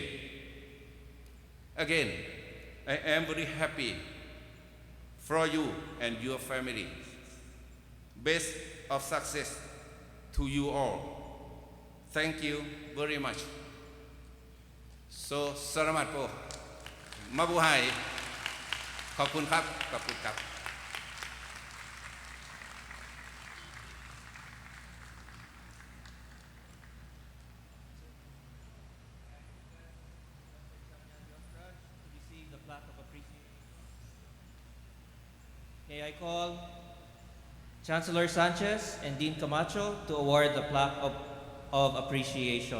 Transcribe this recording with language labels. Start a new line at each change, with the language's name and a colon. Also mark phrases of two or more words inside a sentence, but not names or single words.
English: Again, I am very happy for you and your family. Best of success to you all. Thank you very much. So,
Filipino: salamat po. Mabuhay.
Thai: ขอบคุณครับ ขอบคุณครับ
English: to receive the plaque of appreciation. May I call Chancellor Sanchez and Dean Camacho to award the plaque of appreciation.